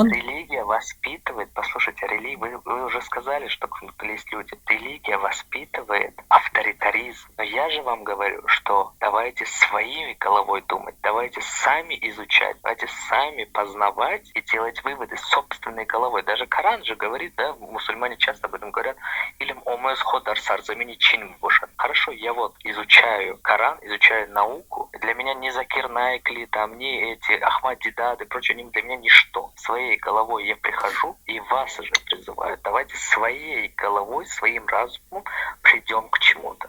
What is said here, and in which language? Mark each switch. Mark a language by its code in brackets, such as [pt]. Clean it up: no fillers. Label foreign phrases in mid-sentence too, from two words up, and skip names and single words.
[ru] Религия воспитывает, послушайте, вы уже сказали, что есть люди. Религия воспитывает авторитаризм. Но я же вам говорю, что давайте своей головой думать, давайте сами изучать, давайте сами познавать и делать выводы собственной головой. Даже Коран же говорит, да, мусульмане часто об этом говорят, [tg] илм омез ходарсар, замени чин бушат. [ru] Хорошо, я вот изучаю Коран, изучаю науку. Для меня не Закир Найкли, там, не эти Ахмад Дидад и прочее, для меня ничто. Своей головой я прихожу и вас же призываю. Давайте своей головой, своим разумом придем к чему-то.